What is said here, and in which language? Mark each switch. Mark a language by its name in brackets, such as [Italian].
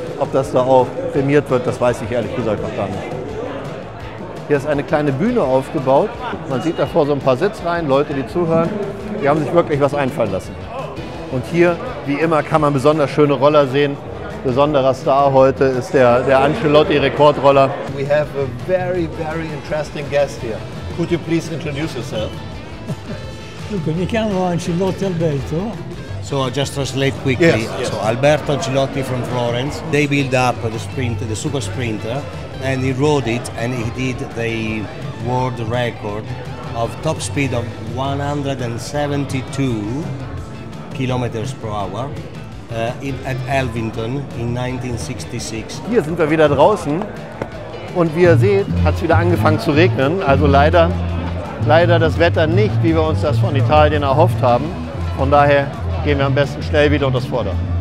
[German] Ob das da auch prämiert wird, das weiß ich ehrlich gesagt noch gar nicht. Hier ist eine kleine Bühne aufgebaut. Man sieht davor so ein paar Sitzreihen, Leute, die zuhören. Die haben sich wirklich was einfallen lassen. Und hier, wie immer, kann man besonders schöne Roller sehen. Besonderer Star heute ist der Ancelotti Rekordroller. [English] We have a very, very interesting guest here. Could you please introduce yourself? [Italian] Dunque, mi chiamo Ancelotti Alberto. [English] So I'll just translate quickly. Yes. So Alberto Ancelotti from Florence. They built up the Super Sprinter, and he rode it, and he did the world record of top speed of 172 kilometers per hour at Elvington in 1966. [German] Hier sind wir wieder draußen und wie ihr seht, hat es wieder angefangen zu regnen. Also leider das Wetter nicht, wie wir uns das von Italien erhofft haben. Von daher gehen wir am besten schnell wieder unter das Vordach.